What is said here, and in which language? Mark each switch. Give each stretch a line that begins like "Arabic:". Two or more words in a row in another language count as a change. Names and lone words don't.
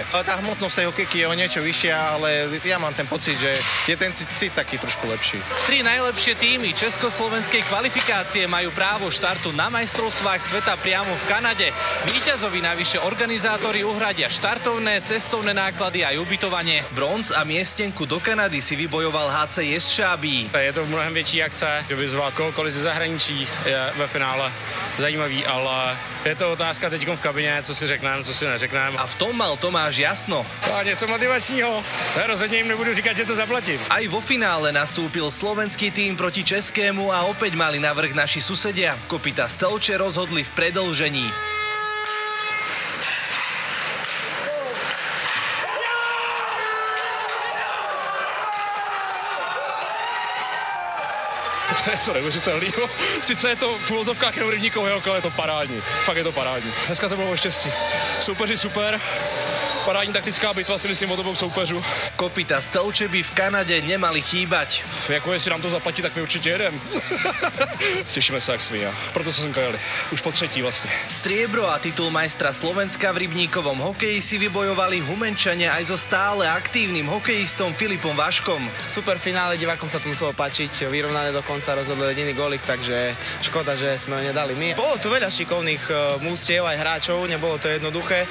Slovak: Tá hmotnosť tej hokejky je o niečo vyššia, ale ja mám ten pocit, že je ten cit taký trošku lepší. 3 najlepšie týmy československej kvalifikácie majú právo štartu na majstrovstvách sveta priamo v Kanade. Víťazovi navyše organizátori uhradia štartovné, cestovné náklady aj ubytovanie. Bronz a miestenku do Kanady si vybojoval HC Jestřábí.
Czech: Je to mnohem větší akce, že vyzvat kohokoliv ze zahraničí je ve finále zajímavý, ale je to otázka teďkom v kabině, co si řekneme, co si neřekneme.
Slovak: A v tom mal Tomáš jasno.
Czech: A něco motivačního, rozhodně jim nebudu říkat, že to zaplatím.
Slovak: Aj vo finále nastúpil slovenský tým proti českému a opäť mali navrch naši susedia. Kopyta Stelče rozhodli v predĺžení.
Czech: To je něco neuvěřitelného. Sice je to v úvozovkách jenom rybníkový hokej, ale je to parádní. Fakt je to parádní. Dneska to bylo o štěstí. Soupeři super. Parádní taktická bitva si myslím od obou soupeřů.
Slovak: Kopyta Stelče by v Kanade nemali chýbať.
Czech: Jako jestli nám to zaplatí, tak my určitě jedem. Těšíme se jak svinia. Proto jsme sem jeli. Už po 3. vlastně.
Slovak: Striebro a titul majstra Slovenska v rybníkovom hokeji si vybojovali Humenčania aj so stále aktívnym hokejistom Filipom Vaškom. Super finále, divákom sa to muselo páčiť, vyrovnané do konca, rozhodol jediný gólik, takže škoda, že sme ho nedali my. Bolo tu veľa šikovných mústiev aj hráčov, nebolo to jednoduché.